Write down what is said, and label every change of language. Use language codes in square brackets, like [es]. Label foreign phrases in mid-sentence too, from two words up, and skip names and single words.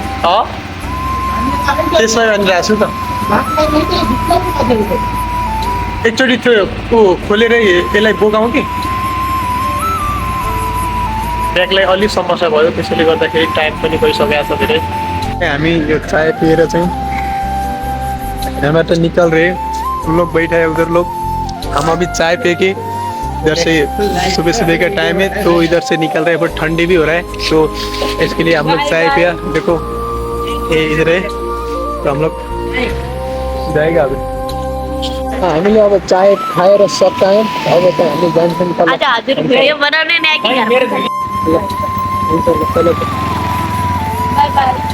[ne] त्यसमै भनिरहेको छु त, एकचोटि त्यो खोलेर यसलाई बोकाउँ कि ब्यागलाई अलिक समस्या भयो, त्यसैले गर्दाखेरि टाइम पनि गइसकेको छ धेरै। हामी यो चाय पिएर चाहिँ यहाँबाट [hi] निकल रहे, हम लोग बैठा है उधर लोग, हम अभी चाय पी के इधर से सुबह सुबह का टाइम है तो इधर से निकल रहे हैं, बट ठंडी भी हो रहा है तो इसके लिए हम लोग चाय पिया। देखो ये इधर है तो हम लोग जाएगा अभी। [ne] हामीले अब चाय खाएर सकायौँ, अब त हामी जान्छौँ तल। आज हजुर भिडियो बनाउने नि आइकिन ल हुन्छ ल चलो [en] bye bye.